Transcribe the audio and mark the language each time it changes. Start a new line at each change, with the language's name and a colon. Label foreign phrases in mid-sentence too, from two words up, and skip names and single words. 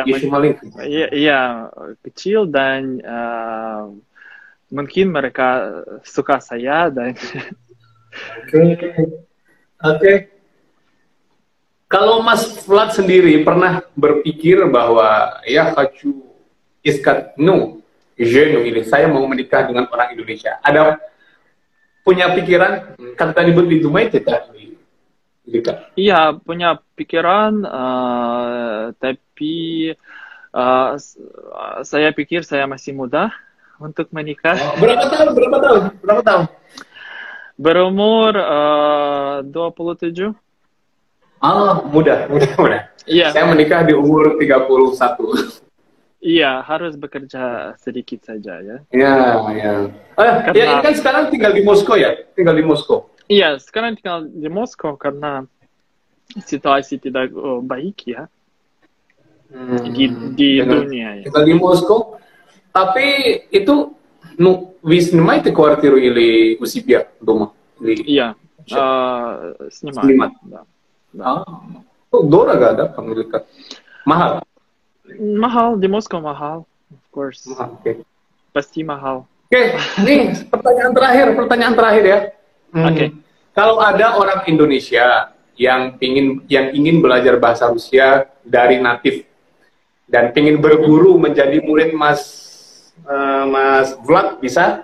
Indonesian: Iya, kecil, dan mungkin mereka suka saya dan Oke. Kalau Mas Vlad sendiri pernah berpikir bahwa ya
Russian: хочу искать, жену, или
Indonesian: saya mau menikah dengan orang Indonesia. Ada punya pikiran,
Russian: когда-нибудь вы думаете так?
Indonesian: Iya, punya pikiran, tapi saya pikir saya masih muda untuk menikah. Berapa tahun? Berumur 27. Muda. Iya. Saya menikah di umur 31. Iya, harus bekerja sedikit saja ya. Iya. Ya, ini kan sekarang tinggal di Moskow ya? Iya, sekarang tinggal di Moskow karena situasi tidak baik ya di dunia ya. Tinggal di Moskow, tapi itu
Russian: вы снимаете квартиру или у себя дома? Iya, снимать. Да. Дорого, да, памятка?
Indonesian: Mahal? Mahal, di Moskow mahal,
English: of course. Okay.
Indonesian: Pasti mahal. Oke, nih pertanyaan terakhir ya. Oke. Kalau ada orang Indonesia yang ingin belajar bahasa Rusia dari natif dan ingin berguru menjadi murid Mas Vlad, bisa?